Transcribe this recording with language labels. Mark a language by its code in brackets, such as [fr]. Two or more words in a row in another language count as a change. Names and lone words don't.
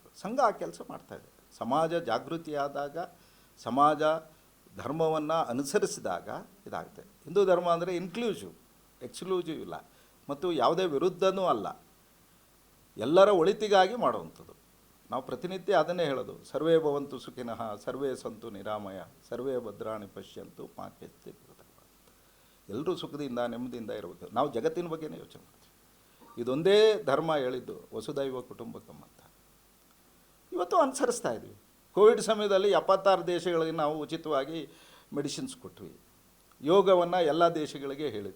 [kn] ಸಂಘ ಆ ಕೆಲಸ ಮಾಡ್ತಾಯಿದೆ. ಸಮಾಜ ಜಾಗೃತಿಯಾದಾಗ ಸಮಾಜ ಧರ್ಮವನ್ನು ಅನುಸರಿಸಿದಾಗ ಇದಾಗುತ್ತೆ. ಹಿಂದೂ ಧರ್ಮ ಅಂದರೆ [en] inclusive, exclusive [kn] ಇಲ್ಲ ಮತ್ತು ಯಾವುದೇ ವಿರುದ್ಧನೂ ಅಲ್ಲ, ಎಲ್ಲರ ಒಳಿತಿಗಾಗಿ ಮಾಡುವಂಥದ್ದು. ನಾವು ಪ್ರತಿನಿತ್ಯ ಅದನ್ನೇ ಹೇಳೋದು, [sa] ಸರ್ವೇ ಭವಂತು ಸುಖಿನಃ ಸರ್ವೇ ಸಂತು ನಿರಾಮಯ ಸರ್ವೇ ಭದ್ರಾಣಿ ಪಶ್ಯಂತು ಮಾ ಕಶ್ಚಿತ್ ದುಃಖ. [kn] ಎಲ್ಲರೂ ಸುಖದಿಂದ ನೆಮ್ಮದಿಯಿಂದ ಇರಬೇಕು. ನಾವು ಜಗತ್ತಿನ ಬಗ್ಗೆನೇ ಯೋಚನೆ ಮಾಡ್ತೀವಿ. ಇದೊಂದೇ ಧರ್ಮ ಹೇಳಿದ್ದು [sa] ವಸುದೈವ ಕುಟುಂಬಕಂ [kn] ಅಂತ. ಇವತ್ತು ಅನುಸರಿಸ್ತಾ ಇದ್ವಿ. ಕೋವಿಡ್ ಸಮಯದಲ್ಲಿ 76 ದೇಶಗಳಿಗೆ ನಾವು ಉಚಿತವಾಗಿ ಮೆಡಿಸಿನ್ಸ್ ಕೊಟ್ವಿ. ಯೋಗವನ್ನು ಎಲ್ಲ ದೇಶಗಳಿಗೆ ಹೇಳಿದ್ವಿ.